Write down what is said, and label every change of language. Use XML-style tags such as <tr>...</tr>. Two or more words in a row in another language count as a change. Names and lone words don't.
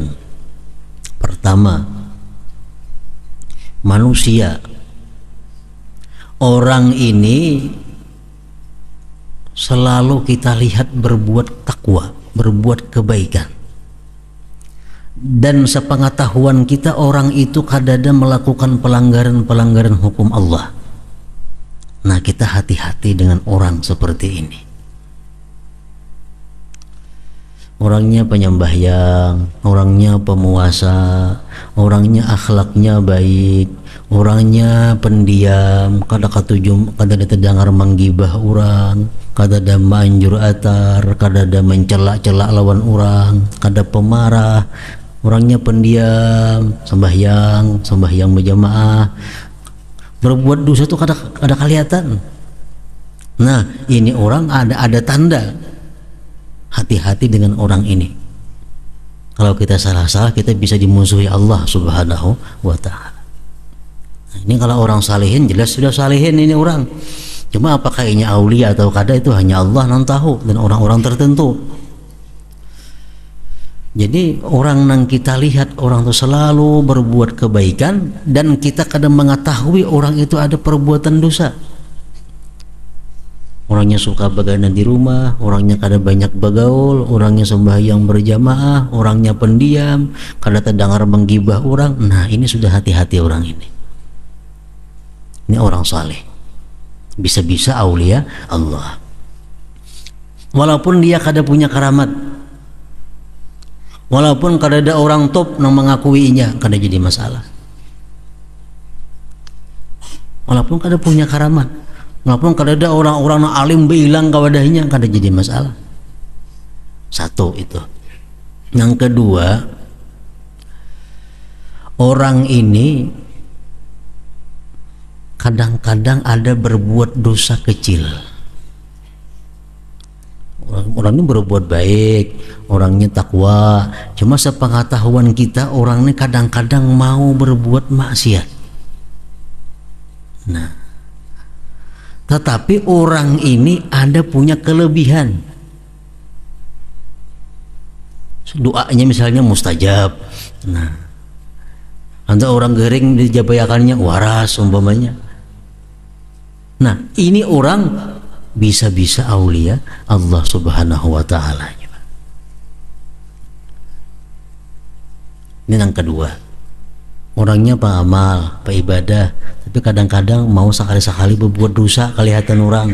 <id>Pertama, manusia, orang ini selalu kita lihat berbuat takwa, berbuat kebaikan. dan sepengetahuan kita orang itu kadang melakukan pelanggaran hukum Allah. Nah, kita hati-hati dengan orang seperti ini. Orangnya penyembahyang, orangnya pemuasa, orangnya akhlaknya baik, orangnya pendiam, kada dengar menggibah orang, kada ada manjur atar, kada ada mencela-cela lawan orang, kada pemarah, orangnya pendiam, sembahyang berjamaah, berbuat dosa itu kada kelihatan. Nah, ini orang ada tanda. Hati-hati dengan orang ini. Kalau kita salah-salah, kita bisa dimusuhi Allah</id> <ar>سبحانه وتعالى.</ar> <id>Nah, ini kalau orang salihin, jelas sudah salihin ini orang. Cuma apakah ini aulia atau kada, itu hanya Allah yang tahu, dan orang-orang tertentu. Jadi orang yang kita lihat orang itu selalu berbuat kebaikan, dan kita kadang mengetahui orang itu ada perbuatan dosa. Orangnya suka begadang di rumah, orangnya kada banyak bergaul, orangnya sembahyang berjamaah, orangnya pendiam, kada terdengar menggibah orang. Nah, ini sudah hati-hati orang ini. Ini orang saleh. Bisa-bisa aulia Allah. Walaupun dia kada punya karamat, walaupun kada ada orang top yang mengakuinya, kada jadi masalah. Walaupun kada punya karamat, walaupun kada ada orang-orang alim bilang kawadahnya, kada jadi masalah. Satu itu. Yang kedua, orang ini kadang-kadang ada berbuat dosa kecil. Orang ini berbuat baik, orangnya takwa, cuma sepengetahuan kita orang ini kadang-kadang mau berbuat maksiat. Nah, tetapi orang ini ada punya kelebihan. Doanya misalnya mustajab.</id> <bjn>Nah, ada orang gering dijabayakannya waras umpamanya.</bjn> <id>Nah, ini orang bisa-bisa aulia Allah</id> <ar>سبحانه وتعالى.</ar> <id>Ini yang kedua. Orangnya pengamal, peibadah, tapi kadang-kadang mau sekali-sekali berbuat dosa kelihatan orang.</id>